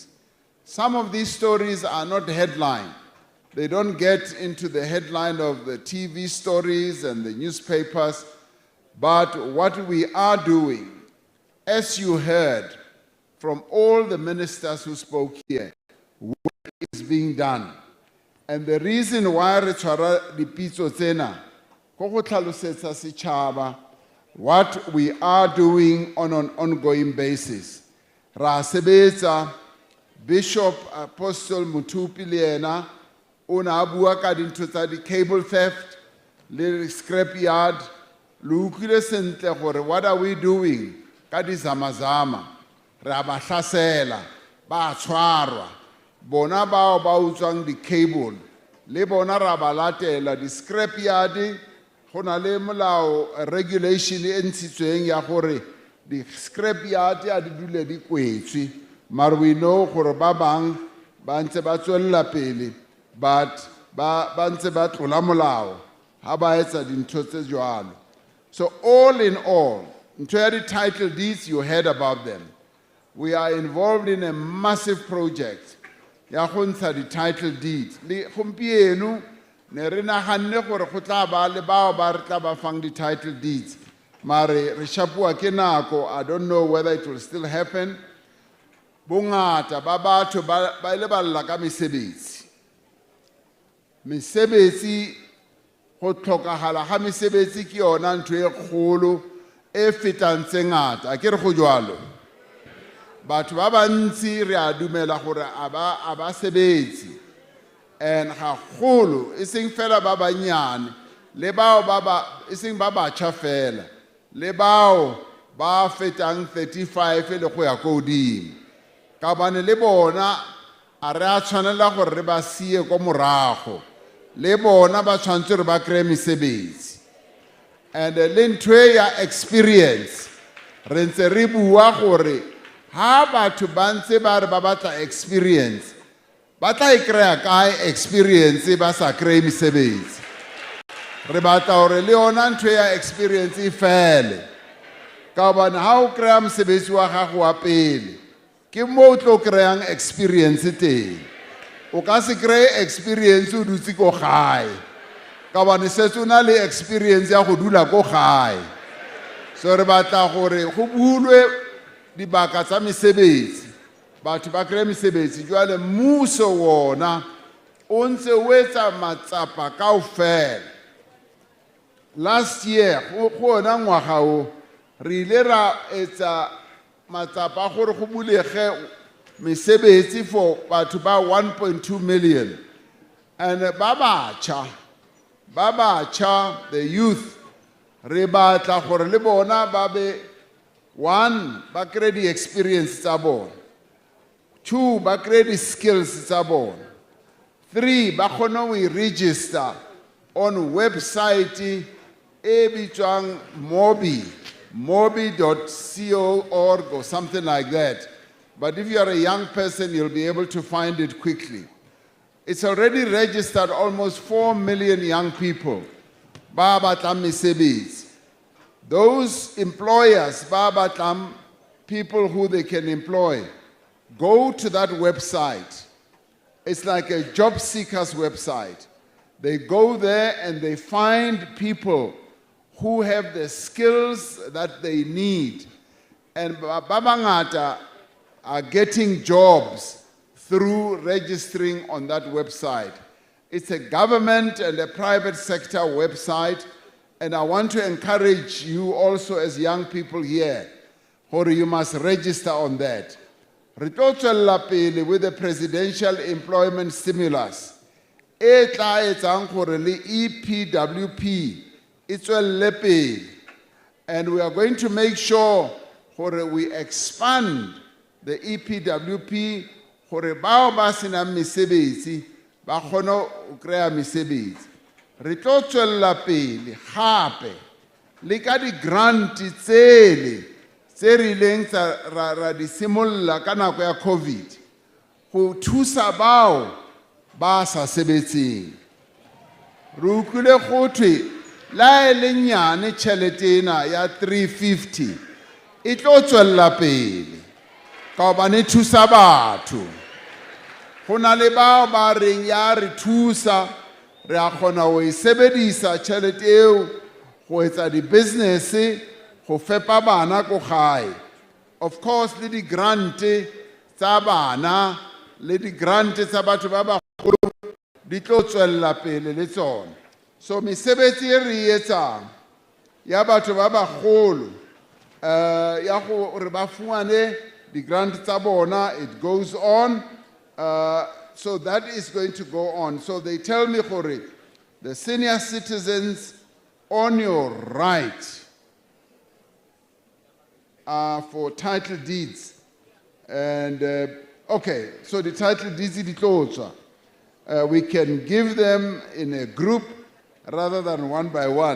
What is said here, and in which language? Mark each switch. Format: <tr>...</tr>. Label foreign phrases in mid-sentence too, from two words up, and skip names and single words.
<en>Some of these stories are not headline. They don't get into the headline of the TV stories and the newspapers. But what we are doing, as you heard from all the ministers who spoke here, work is being done. And the reason why</en> <tn>re tshwara dipitso tsena go go tlhalosetsa setšhaba</tn> <en>what we are doing on an ongoing basis.</en> <st>Ra sebetsa, Bishop Apostle Muthupi le yena o ne a bua ka dintho tsa di-cable theft le scrapyard. Le utlwile sentle gore</st> <en>what are we doing</en> <st>ka di-zamazama? Re a ba hlasela, ba tshwarwa. Bona bao ba utswang di-cable le bona ra ba latela di-scrapyard. Go na le molao regulation e ntshitsweng ya gore di-scrapyard a di dule di kwetswe. Mare</st> <en>we know</en> <st>gore ba bang ba ntse ba tswella pele but ba ntse ba tlola molao ha ba etsa dintho tse jwalo.</st> <en>So all in all,</en> <st>ntho ya</st> <en>di-title deeds, you heard about them. We are involved in a massive project</en> <st>ya go ntsha</st> <en>di-title deeds.</en> <st>Le gompieno ne re naganne gore go tla ba le bao ba re tla ba fang di-</st> <en>title deeds.</en> <st>Mare re shapua ke nako,</st> <en>I don't know whether it will still happen.</en> <st>Bongata ba batho ba ile ba lla ka mesebetsi. Mesebetsi go tlhokagala ga mesebetsi ke yona ntho e kgolo e fetang tse ngata. A ke re go jwalo. Batho ba bantsi re a dumela gore a ba sebetsi. And ga kgolo e seng fela ba banyane le bao e seng ba batjha fela le bao ba fetang 35 le go ya go godimo. Ka bane le bona a re a tshwanela gore re ba sie ko morago. Le bona ba tshwantse re ba kry mesebetsi. And le ntwe ya experience re ntse re bua gore ha batho ba ntse ba re ba batla experience ba tla e kry-a kae experience ba sa kry mesebetsi. Re batla gore le yona ntwe ya experience e fele. Ka bane ha o kry-a mosebetsi wa gago wa pele ke mo o tlo kry-ang experience teng. O ka se kry experience o dutse ko gae ka bane setse o na le experience ya go dula ko gae. So re batla gore go bulwe dibaka tsa mesebetsi batho ba kry mesebetsi. Jwale mmuso wona o ntse o etsa matsapa kaofela. Last year go ona ngwaga o re ile ra etsa matsapa gore go bulege mesebetsi for batho ba 1.2 million. And ba batjha,</st> <en>the youth,</en> <st>re batla gore le bona ba be, 1, ba kry di experience tsa bona. 2, ba kry di skills tsa bona.</st> <en>3,</en> <st>ba kgone go</st> <en>register on website</en> <st>e bitswang</st> <en>mobi.co.org or something like that. But if you are a young person, you'll be able to find it quickly. It's already registered almost 4 million young people.</en> <st>Ba batlang mesebetsi.</st> <en>Those employers,</en> <st>ba batlang</st> <en>people who they can employ, go to that website. It's like a job seekers website. They go there and they find people who have the skills that they need. And babangata are getting jobs through registering on that website. It's a government and a private sector website, and I want to encourage you also as young people here, or you must register on that.</en> <st>Re tlo tswella pele</st> <en>with the presidential employment stimulus.</en> <st>E tla etsang gore le EPWP e tswelle pele.</st> <en>And we are going to make sure gore we expand the EPWP</en> <st>gore bao ba senang mesebetsi ba kgone go kry-a mesebetsi. Re tlo tswella pele gape le ka di-grant tsele tse re ileng ra di simolola ka nako ya COVID go thusa bao ba sa sebetseng. Re utlwile gotwe La e le nyane tjhelete ena ya 350 e tlo tswella pele ka hobane e thusa batho. Go na le bao ba reng ya re thusa, re a kgona ho e sebedisa tjhelete eo go etsa di-business, go fepa bana ko gae.</st> <en>Of course,</en> <st>le di-grant tsa bana le di-grant tsa batho ba bagolo di tlo tswella pele le tsona. So mesebetsi e re e etsang ya batho ba bagolo ya gore ba fumane di-grant tsa bona,</st> <en>it goes on. So that is going to go on. So they tell me, gore, the senior citizens on your right for title deeds. And okay, so the title deeds we can give them in a group rather than one by one.</en>